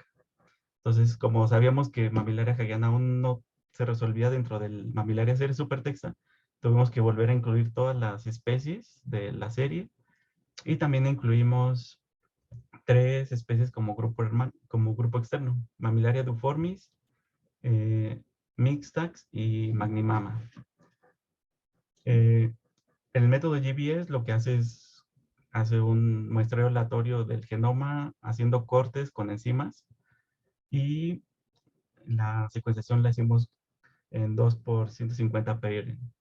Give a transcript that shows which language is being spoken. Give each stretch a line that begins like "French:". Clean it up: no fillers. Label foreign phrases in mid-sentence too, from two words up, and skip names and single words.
Spanish: Entonces, como sabíamos que Mamillaria hagiana aún no se resolvía dentro del Mamillaria ceres supertexta, tuvimos que volver a incluir todas las especies de la serie y también incluimos 3 especies como grupo externo: Mamillaria duformis, Mixtax y Magnimama. El método GBS lo que hace un muestreo aleatorio del genoma haciendo cortes con enzimas, y la secuenciación la hicimos en 2 por 150 PR.